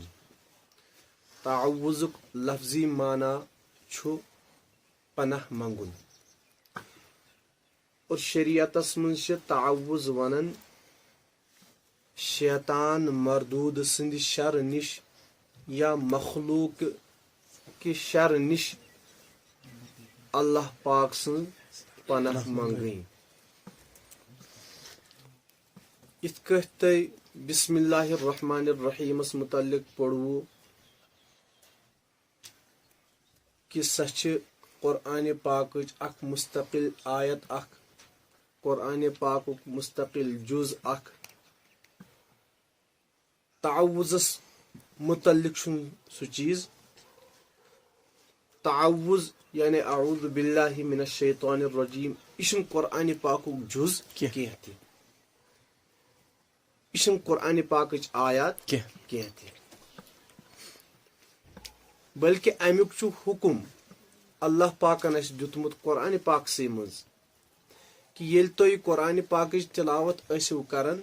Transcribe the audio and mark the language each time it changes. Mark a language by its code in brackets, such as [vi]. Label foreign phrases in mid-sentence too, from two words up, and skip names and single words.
[ks] تعوذک لفظی معنی چھُ پناہ منگن اور شریعتس منٛز چھِ تعوذ ونان شیطان مردود سند شر نش یا مخلوق کہ شر نش اللہ پاک سن پناہ منگنی. یتھ کٔٹھۍ تُہۍ [ar] بسم اللہ الرحمن الرحیم [ks] متعلق پڑھو کہ سہ چھ قرآن پاکٕچ اکھ مستقل آیت اکھ، قرآن پاکُک مستقل جز اکھ. تعوذس متعلق چھُ سُہ چیز. تعوذ یعنی [ar] اعوذ باللہ من الشیطان الرجیم [ks] یہ چھُنہٕ قرآن پاکُک جز کینٛہہ تہِ، یہ چھُنہٕ قرآن پاکٕچ آیات کینٛہہ تہِ، بلکہ امیُک چھُ حکم اللہ پاکن اَسہِ دیُتمُت قرآن پاکسٕے منٛز کہ ییٚلہِ تُہۍ قرآن پاکٕچ تلاوت ٲسِو کران.